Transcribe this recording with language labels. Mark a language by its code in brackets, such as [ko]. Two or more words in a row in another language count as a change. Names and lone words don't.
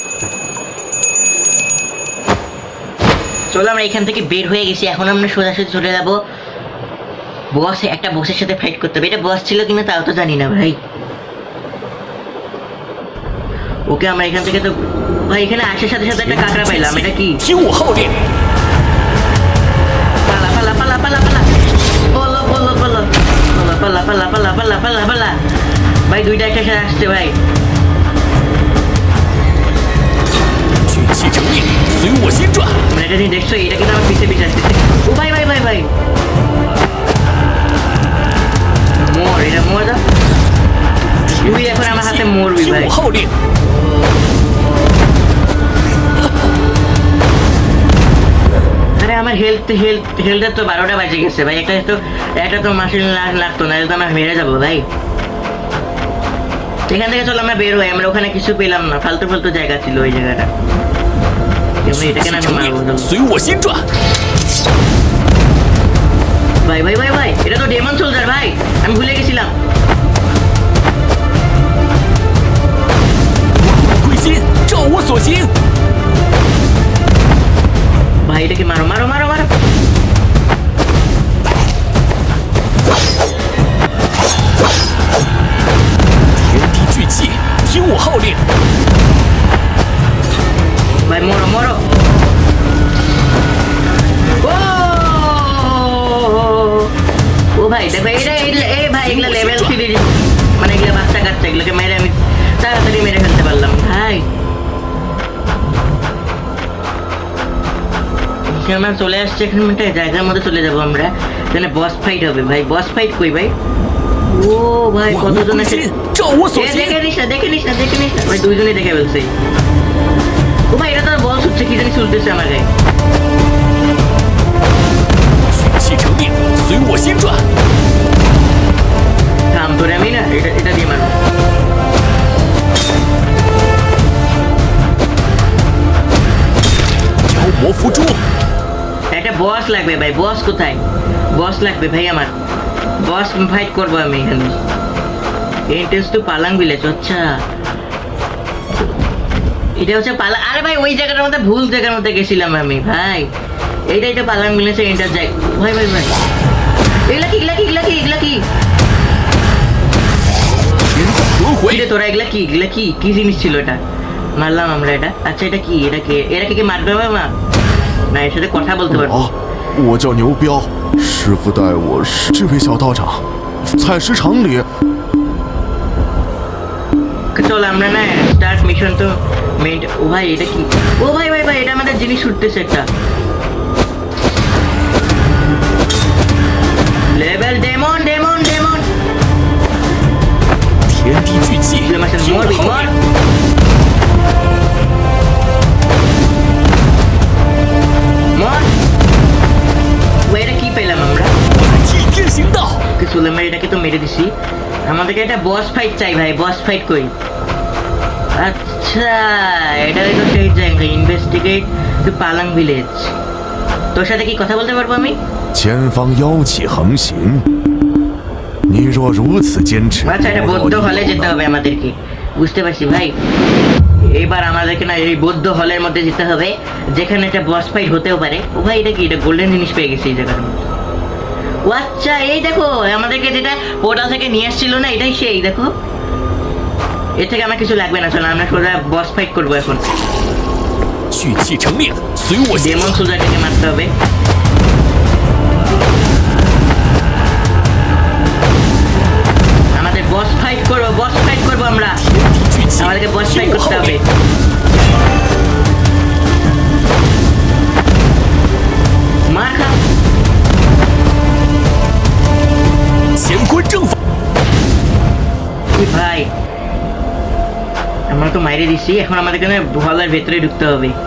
[bn] চলো আমরা এখান থেকে বের হয়ে গেছি, এখন আমরা সোজাসুজি চলে যাবো বস। একটা বসের সাথে ফাইট করতে হবে। এটা বস ছিল কিনা তাও তো জানি না ভাই। ওকে আমরা এখান থেকে তো ভাই এখানে আসার সাথে সাথে একটা কাঁকড়া পাইলাম। এটা কি? [zh] 听我号令。 [bn] পালা পালা পালা পালা পালা, বলো বলো বলো, পালা পালা পালা পালা পালা পালা। ভাই দুইটা একটা সাথে আসছে ভাই। [zh] 聚气成令，随我心转。 [bn] মানে এটা নিয়ে দেখছো, এটা কিন্তু আমার পিছে পিছে আসতেছে। ও ভাই ভাই ভাই ভাই, মোর, এটা মোর দাও। তুই এখন আমার হাতে মরবি [zh] 听 [bn] ভাই। [zh] 我号令。 [bn] আরে আমার হেলথের তো 12টা বাজে গেছে ভাই। একটা তো মাসিল লাগতো না, তো আমরা মেরে যাবো ভাই। এখান থেকে চলো আমরা বের হই, আমরা ওখানে কিছু পেলাম না, ফালতু ফালতু জায়গা ছিল ওই জায়গাটা। আমরা এটাকে না [zh] 成 [bn] মারবো [zh] 命， [bn] চলো। [zh] 随我心转。 [bn] ভাই ভাই ভাই ভাই, এটা তো [en] demon soldier [bn] ভাই, আমি ভুলে গেছিলাম। [zh] 归心，照我所行。 [bn] ভাই এটাকে মারো মারো মারো মারো। [zh] 天地聚气，听我号令。 [bn] ভাই মরো মরো। ও ও ভাই দেখো এটা এই ভাই এগুলা লেভেল 3 মানে এগুলা বাচ্চা কাচ্চা, এগুলোকে মেরে আমি তাড়াতাড়ি মেরে ফেলতে পারলাম ভাই। আমরা চলে আসছি এখন একটা জায়গার মধ্যে চলে যাবো আমরা, তাহলে [en] boss fight [bn] হবে ভাই। [en] boss fight [bn] কই ভাই? ও ভাই [zh] 万物 [bn] কতজন [zh] 归 [bn] আছে? [zh] 心，照我所 [bn] দেখে [zh] 行。 [bn] নিস না দেখে নিস না দেখে নিস না ভাই, দুইজনেই দেখে ফেলছে। ও ভাই এটা তো বল ছুটছে, কি জানি চলতেছে আমার গায়ে। [zh] 聚气成命，随我心转。 [bn] থাম তোরে আমি না এটা দিয়ে মারো। [zh] 妖魔伏诛， [bn] একটা বস লাগবে ভাই, বস কোথায়? বস লাগবে ভাই আমার, [en] boss fight [bn] করবো আমি এখানে। [en] Entrance to Palang Village, [bn] আচ্ছা এটা হচ্ছে পালা। আরে ভাই ওই জায়গাটার মধ্যে ভুল জায়গার মধ্যে গেছিলাম আমি ভাই, এইটাই তো পালাং ভিলেজের এন্টার যাই। ভাই ভাই ভাই এগুলা কি এগুলা কি এগুলা কি এগুলা কি? [zh] 天下轮 [bn] ওই [zh] 回 [bn] রে，তোরা এগুলা কি এগুলা কি কি জিনিস ছিল এটা? মারলাম আমরা এটা। আচ্ছা এটা কি? এরা কি মারবে না? না এর সাথে কথা বলতে পারবো। [zh] 好，我叫牛彪，师傅带我是这位小道长，采石场里 [bn] চল আমরা না [en] start mission [bn] তো মেইন। ও ভাই এটা কি? ও ভাই ভাই ভাই এটা আমাদের জিনিস ছুটতেছে একটা [en] level demon demon demon. [zh] 天地聚气， 听 [bn] মর [zh] 我号 [bn] মর [zh] 令。 [bn] মর। ও এটা কি পেলাম আমরা? [zh] 替天行道， [bn] সুলেমান এটাকে তো মেরে দিছি, আমাদেরকে একটা [en] boss fight [bn] চাই ভাই। [en] boss fight [bn] কই? আচ্ছা এটা হলো সেই জায়গা, [en] Investigate to Palang Village. [bn] তোর সাথে কি কথা বলতে পারবো আমি? [zh] 前方妖气横行，你若如此坚持， [bn] আচ্ছা এটা [zh] 我 [bn] বৌদ্ধ [zh] 要 [bn] হলে [zh] 以 [bn] যেতে [zh] 后 [bn] হবে আমাদেরকে, বুঝতে পারছি ভাই। এবার আমাদেরকে না এই বৌদ্ধ হলের মধ্যে যেতে হবে, যেখানে একটা [en] boss fight [bn] হতেও পারে। ও ভাই এটা কি? এটা গোল্ডেন জিনিস পেয়ে গেছি এই জায়গার মধ্যে। ও আচ্ছা এই দেখো আমাদেরকে যেটা পোর্টাল থেকে নিয়ে আসছিল না, এটাই সেই দেখো। এর থেকে আমার কিছু লাগবে না, চলো আমরা সোজা [en] boss fight [bn] করবো এখন। [zh] 聚气成命，随我心 [bn] ডেমন [zh] 转。 [bn] সোজারটাকে মারতে হবে। আমাদের [en] boss fight [bn] করবো, [en] boss fight [bn] করবো আমরা। [zh] 天地聚气， [bn] আমাদেরকে বস [zh] 听 [bn] ফাইট [zh] 我 [bn] করতে [zh] 号 [bn] হবে। [zh] 令。 [bn] মার খা। [zh] 乾坤正法， [bn] কি ভাই আমরা তো মাইরে দিচ্ছি, এখন আমাদেরকে না হলের ভেতরে ঢুকতে হবে।